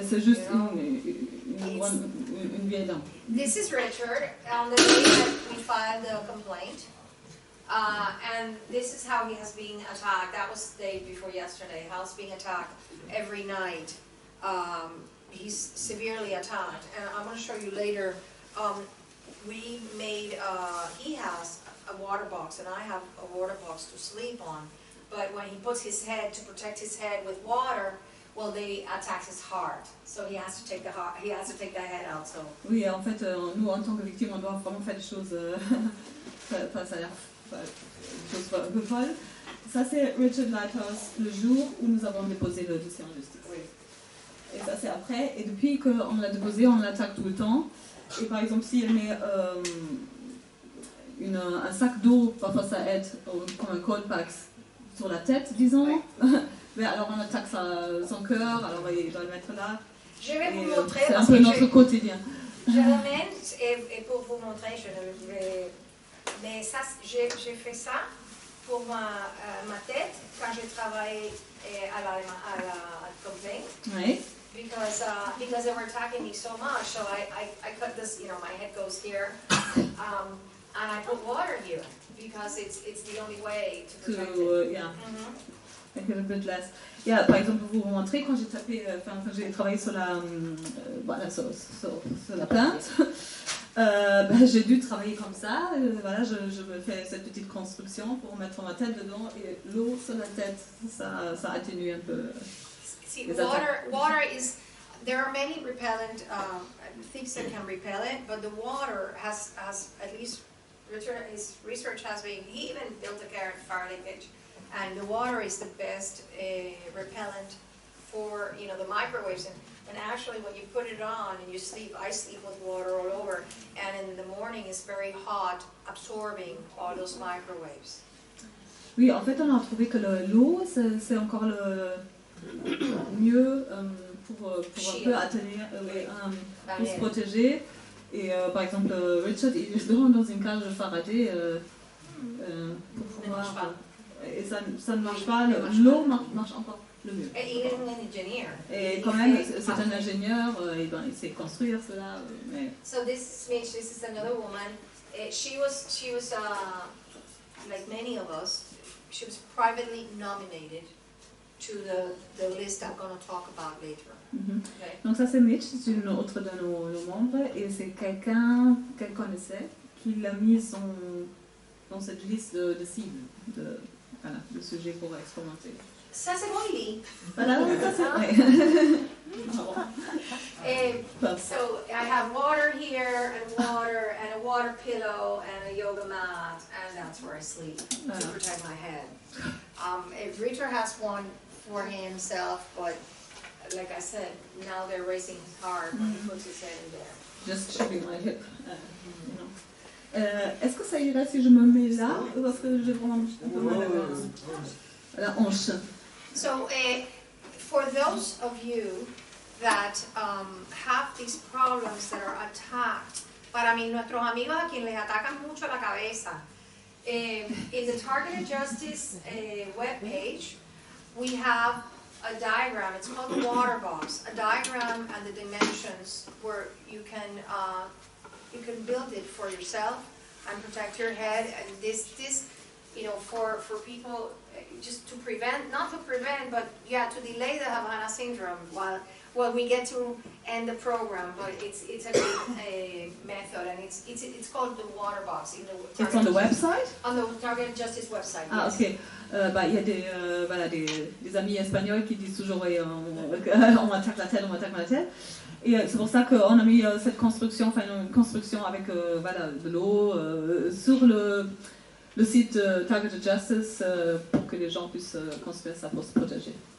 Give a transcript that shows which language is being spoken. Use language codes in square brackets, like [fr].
[fr] Et c'est juste une vieille dame. [en] This is Richard on the day that we filed the complaint. And this is how he has been attacked. That was the day before yesterday. How he's being attacked every night. He's severely attacked. And I'm going to show you later. We made, he has a water box, and I have a water box to sleep on. But when he puts his head, to protect his head with water, well, they attack his heart. So he has to take the head out. So. [fr] Oui, en fait, nous, en tant que victimes, on doit vraiment faire des choses face à la chose un peu folle. Ça c'est Richard Lighthouse le jour où nous avons déposé le dossier en justice. Oui. Et ça c'est après. Et depuis qu'on l'a déposé, on l'attaque tout le temps. Et par exemple, si elle met un sac d'eau, parfois ça aide, comme un cold pack sur la tête, disons. Mais alors on attaque son cœur, alors il doit le mettre là. Je vais vous Et, montrer c'est un parce peu que notre quotidien. je l'amène et pour vous montrer, je ne vais. Mais ça, j'ai fait ça pour ma tête quand j'ai travaillé à la complaint. Oui. [en] Because they were attacking me so much, so I cut this, my head goes here, and I put water here because it's the only way to protect it. Yeah. Make it a bit less. [fr] Yeah, par exemple, pour vous montrer, quand j'ai travaillé sur sur la plainte, j'ai dû travailler comme ça. Voilà, je me fais cette petite construction pour mettre ma tête dedans et l'eau sur la tête, ça atténue un peu. [en] See, water is. There are many repellent things that can repel it, but the water has at least research has been. He even built a car at Faraday Pitch, and the water is the best repellent for the microwaves. And actually, when you put it on and you sleep, I sleep with water all over, and in the morning it's very hot, absorbing all those microwaves. [fr] Oui, en fait, on a trouvé que l'eau, c'est encore le mieux pour un peu atténuer, pour se protéger. Et par exemple, Richard, il est dans une cage de Faraday pour pouvoir. Et ça ne marche pas, l'eau marche encore le mieux. Et quand même, c'est un ingénieur, il sait construire cela. Mais... [en] So this is another woman. She was like many of us. She was privately nominated to the list I'm going to talk about later. Okay. [fr] Donc ça c'est Mitch, c'est une autre de nos membres et c'est quelqu'un qu'elle connaissait qui l'a mis dans cette liste de cibles, de sujets pour expérimenter. Ça c'est Molly. Voilà, ça c'est [en] So I have water here and a water pillow and a yoga mat, and that's where I sleep to protect my head. Richard has one for himself, but like I said, now they're racing his car when he puts his head in there. Just checking my hip. [fr] Est-ce que ça irait si je me mets là, parce que j'ai vraiment un peu mal à la hanche. [en] So for those of you that have these problems that are attacked, [es] para mí nuestros amigos a quien les atacan mucho la cabeza, [en] in the Targeted Justice webpage, we have a diagram. It's called the water box. A diagram and the dimensions where you can build it for yourself and protect your head. And this for people just to prevent, not to prevent, but to delay the Havana syndrome while we get to end the program. But it's a good method, and it's called the water box. It's on the website? On the Targeted Justice website. Ah, yes. ok. [fr] Il y a des amis espagnols qui disent toujours on m'attaque la tête, on m'attaque la tête. Et c'est pour ça qu'on a mis cette construction, une construction avec de l'eau sur le site Targeted Justice pour que les gens puissent construire ça pour se protéger.